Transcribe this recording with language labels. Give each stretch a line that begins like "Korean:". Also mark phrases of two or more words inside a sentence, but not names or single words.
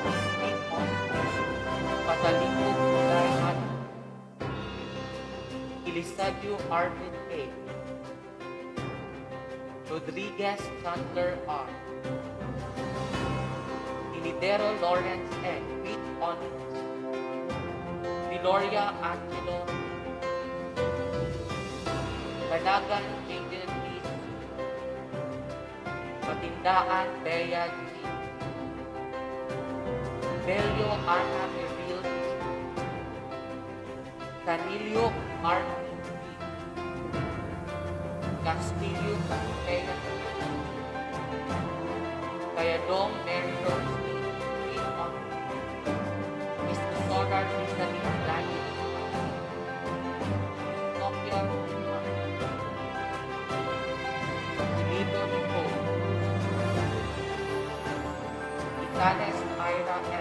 English: Patalingo Daihan Elisadio Arvin A. Rodriguez Chandler R. Inidero Lawrence N. With honors. Gloria Angelo Banagan Jaden P. Matindaan Bea G. Belio Ana Meril G. Canilio Martin P. Castillo Bea G. Kayadong Mary Rose P. With honors. Mr. Solar Rizalin Lagi. Tokyo Filipino Nicole. Itanes Ira M.